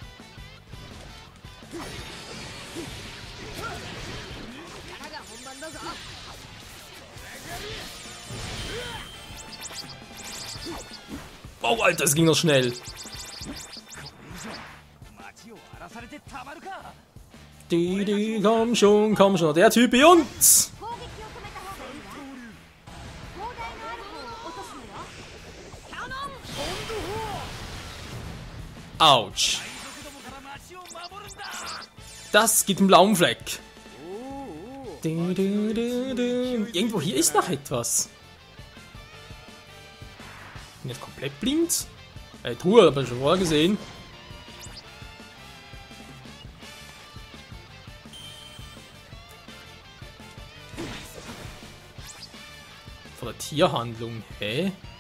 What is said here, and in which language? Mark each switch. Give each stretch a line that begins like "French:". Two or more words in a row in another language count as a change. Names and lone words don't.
German: Oh, Alter, das ging noch schnell. Komm schon, komm schon. Der Typ bei uns.
Japanese: 攻撃を止めた方がいいわ。砲台のある方を落とすのよ。キャノン。
German: Autsch. Das gibt einen blauen Fleck. Irgendwo hier ist noch etwas. Bin jetzt komplett blind. Truhe, habe ich schon vorher gesehen. Von der Tierhandlung. Hä?